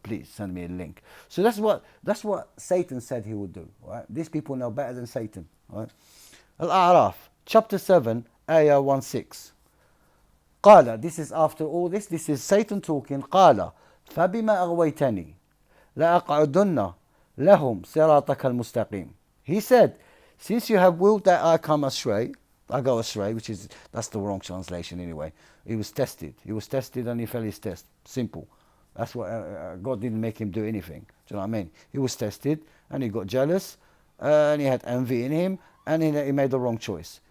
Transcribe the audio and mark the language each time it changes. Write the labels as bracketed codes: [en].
[en] Please send me a link. So that's what Satan said he would do. Right? These people know better than Satan. Right? Al-A'raf, chapter 7, ayah 16. قال, this is after all this. This is Satan talking. [ar] قال, فبما أغويتني لأقعدن لهم صراطك المستقيم. [en] He said, since you have willed that I come astray, I go astray, that's the wrong translation anyway. He was tested and he failed his test. Simple. That's what God didn't make him do anything. Do you know what I mean? He was tested and he got jealous and he had envy in him and he made the wrong choice.